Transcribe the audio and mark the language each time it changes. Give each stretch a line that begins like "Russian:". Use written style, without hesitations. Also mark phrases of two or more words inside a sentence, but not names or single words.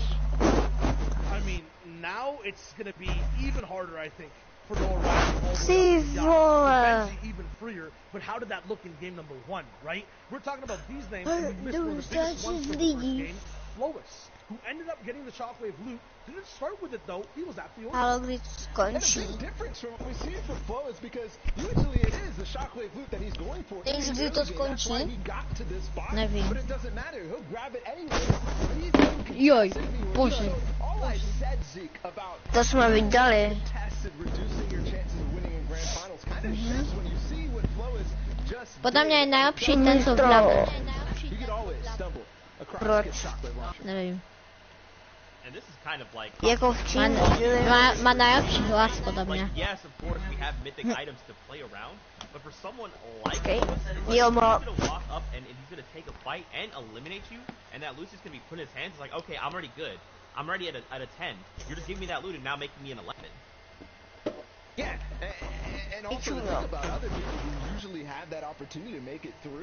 English: I mean, now it's going to be even harder, I think, for Noah even freer. But how did that look in game number 1, right? We're talking about these names, and we missed one of the biggest ones from the first game. Flowis, who ended up getting the Shockwave loot. Didn't start with it though, he was at the order.
Czech: Ale kdy to skončí?
English: Difference from what we see from Flowis because usually it is the Shockwave loot that he's going for.
Czech: Víš, kdy to skončí? Nevím.
English: But it doesn't matter, he'll grab it anyway.
Czech: Joj, bože. To jsme viděli. Podle mě je nejlepší ten, co vlevo. Proč? Nevím.
English: And this is kind of like
Czech: Jako v Číně. Má nejlepší hlas, podle mě.
English: like, yes, of course we have mythic items to play around, but for someone like Okay. Lewis, it's like Yo, he's ma. gonna walk up and he's gonna take a fight and eliminate you, and that loot is gonna be put in his hands. It's like, okay, I'm already good. I'm already at a 10. You're just giving me that loot and now making me an 11. Yeah, and also to think about other people who usually have that opportunity to make it through.